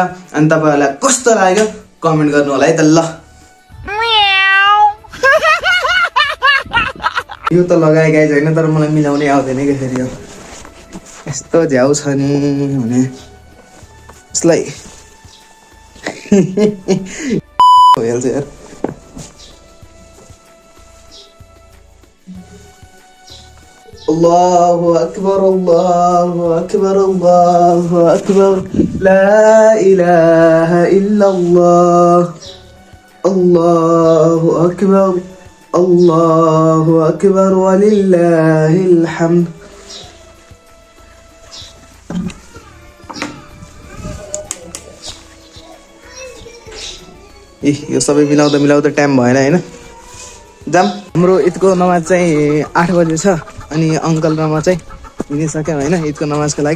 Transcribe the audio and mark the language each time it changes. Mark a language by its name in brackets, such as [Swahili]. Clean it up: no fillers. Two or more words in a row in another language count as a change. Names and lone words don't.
[Nepali] अनि तपाईँहरूलाई कस्तो लाग्यो कमेन्ट गर्नु होला है त। ल यो त लगाए गाइज होइन, तर मलाई मिलाउनै आउँदैन क्या फेरि। यो यस्तो झ्याउ छ नि भने यसलाई भइहाल्छ यार। [Arabic] الله أكبر الله أكبر الله أكبر لا إله إلا الله الله أكبر الله أكبر ولله الحمد. [Nepali] यो सबै मिलाउँदा टाइम भएन होइन। जाम। हाम्रो ईदको नमाज चाहिँ 8 बजे छ अनि अङ्कल र म चाहिँ हिँडिसक्यौँ होइन ईदको नमाजको लागि।